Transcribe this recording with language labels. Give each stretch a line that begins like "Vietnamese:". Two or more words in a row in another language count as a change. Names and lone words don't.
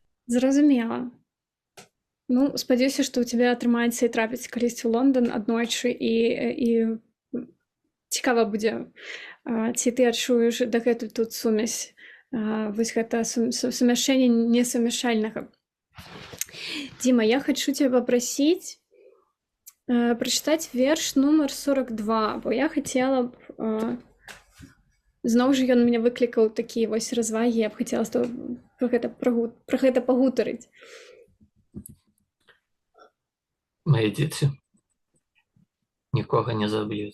Belarusian: Зразумела. Ну, спадзяюся, што ў цябе атрымаецца і трапіць калісьці ў Лондан аднойчы і цікава будзе, ці ты адчуеш дагэтуль тут сумесь, вось гэта сумяшчэнне несумяшальнага. Дима,
Russian: я хочу тебя попросить
Belarusian: прачытаць верш нумар 42, бо я хацела б зноў жа ён мяне выклікаў такія вось развагі, я б хацела з тобой пра гэта пагутарыць. Мои дзеці нікога не заб'юць.